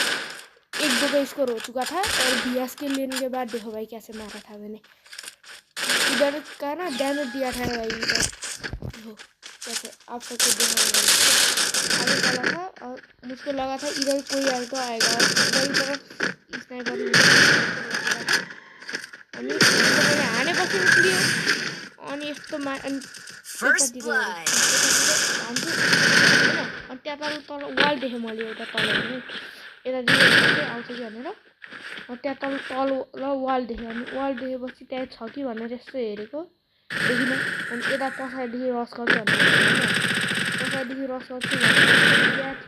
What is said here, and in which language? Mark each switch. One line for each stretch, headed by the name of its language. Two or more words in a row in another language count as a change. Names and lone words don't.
Hindi: 1-2 का स्कोर हो चुका था और बीएस के लेने के बाद देखो भाई कैसे मारा था मैंने। इधर का ना डैमेज दिया था भाई, इधर देखो कैसे आप सबको देखा आगे चला था और मुझको लगा था इधर कोई आए तो आएगा और इधर की तरफ स्नाइपर
Nepali: अनि हानेपछि उक्लियो अनि यस्तो अनि त्यहाँ तल वाल देखेँ मैले एउटा तल यतातिर आउँछ कि भनेर त्यहाँ तल वाल देखेँ अनि वाल देखेपछि त्यहाँ छ कि भनेर यस्तो हेरेको देखिनँ अनि यता पछाडिदेखि रस गर्छु भनेर पछाडिदेखि रस गर्छु भनेर